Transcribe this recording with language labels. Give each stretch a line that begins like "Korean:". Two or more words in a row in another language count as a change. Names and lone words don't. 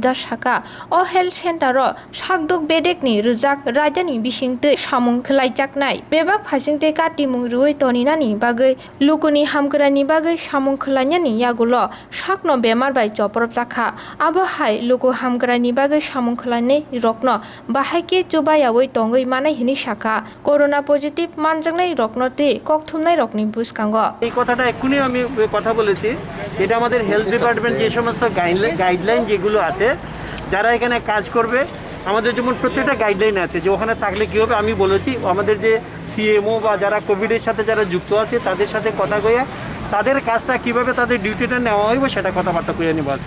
Kok Borok: Das saka o health center ro Sakduk bedekni rujak rajani bisingte samung khlaijaknai bebak phasingte katimung ruoi toninani bagui lukuni hamkrani bagui samung khlainani yagulo sakno bemar bai joprop jakha abo hai luku hamkrani bagui samung khlainai rokno bahaike chubayawoi tongoi manai hini saka
English: corona positive
Kok Borok: মানজাংনাই রকনতে ককথুমনাই রকনি বুসকাঙ্গ
Bangla: এই কথাটা এক্ষুনি আমি কথা বলেছি এটা আমাদের হেলথ ডিপার্টমেন্ট যে সমস্ত গাইডলাইন যেগুলো আছে যারা এখানে কাজ করবে আমাদের যেমন প্রত্যেকটা গাইডলাইন আছে যে ওখানে থাকলে কী হবে আমি বলেছি আমাদের যে সিএমও বা যারা কোভিডের সাথে যারা যুক্ত আছে তাদের সাথে কথা কয়ে তাদের কাজটা কীভাবে তাদের ডিউটিটা নেওয়া হইব সেটা কথাবার্তা কইয়া নেব আজকে।